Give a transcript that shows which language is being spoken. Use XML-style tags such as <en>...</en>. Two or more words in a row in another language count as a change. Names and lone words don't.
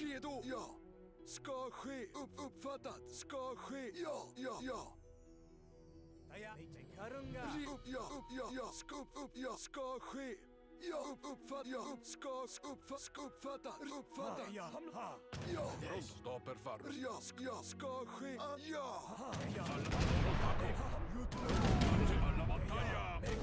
<sv>Redo. Ja. Ska ske. Uppfattat. Ska ske. Ja. Taya, Ja, ska ske. Ja, uppfattat. Ja.</sv> <it>Sto per farlo.</it> <sv>Ja, ska ske. Ja.</sv> <it>Alla battaglia!</it>